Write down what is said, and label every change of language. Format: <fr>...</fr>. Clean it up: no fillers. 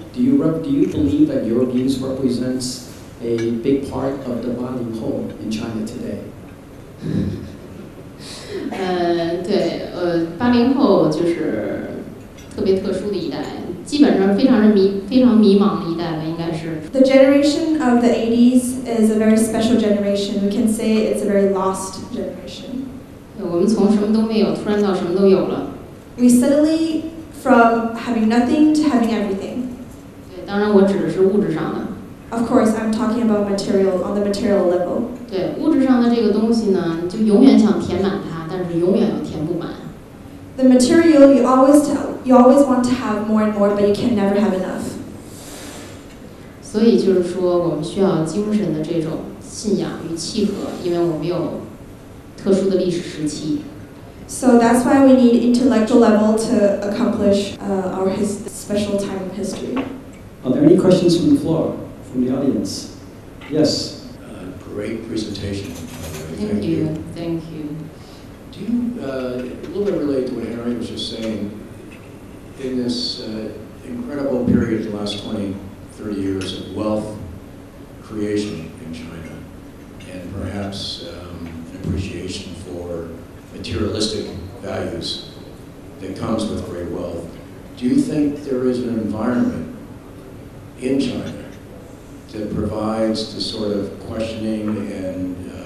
<en>Do you believe that your views represents a big part of the 80后 in China today?</en> <zh>对，80后就是特别特殊的一代，基本上非常迷茫的一代了，应该是。</zh> <en>The generation of the 80s is a very special generation. We can say it's a very lost generation.</en> <zh>我们从什么都没有，突然到什么都有了。</zh> <en>We suddenly from having nothing to having everything.</en> <zh>对，当然我指的是物质上的。</zh> <en>Of course, I'm talking about material on the material level.</en> <zh>对，物质上的这个东西呢，就永远想填满它，但是永远又填不满。</zh> <en>The material you always want to have more and more, but you can never have enough.</en> <zh>所以就是说，我们需要精神的这种信仰与契合，因为我们有特殊的历史时期。</zh> <en>So that's why we need intellectual level to accomplish our special time of history. Are there any questions from the floor, from the audience? Yes. Great presentation. Thank you. Thank you. Do you, a little bit related to what Henry was just saying, in this incredible period, the last 20, 30 years of wealth creation in China, and perhaps appreciation for materialistic values that comes with great wealth, do you think there is an environment in China that provides the sort of questioning and</en>